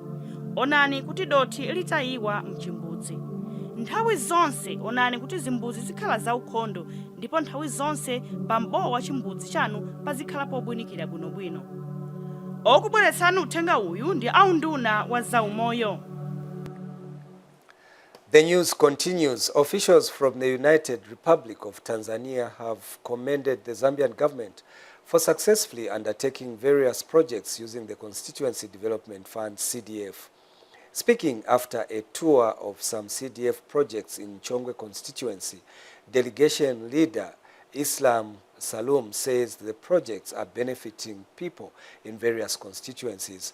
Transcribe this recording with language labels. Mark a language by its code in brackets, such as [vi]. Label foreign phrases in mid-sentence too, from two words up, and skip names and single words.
[ny] Onani kuti dothi litayiwa mchimbudzi. Nthawi zonse onani kuti zimbuzi zikhala zaukhondo ndipo nthawi zonse pambowa wa chimbudzi chanu pazikhala pobwinikira bwinobwino. Okubweretsani uthenga uyu ndi aunduna wa zaumoyo. [en] The news continues. Officials from the United Republic of Tanzania have commended the Zambian government for successfully undertaking various projects using the Constituency Development Fund CDF. Speaking after a tour of some CDF projects in Chongwe constituency, delegation leader Islam Salum says the projects are benefiting people in various constituencies.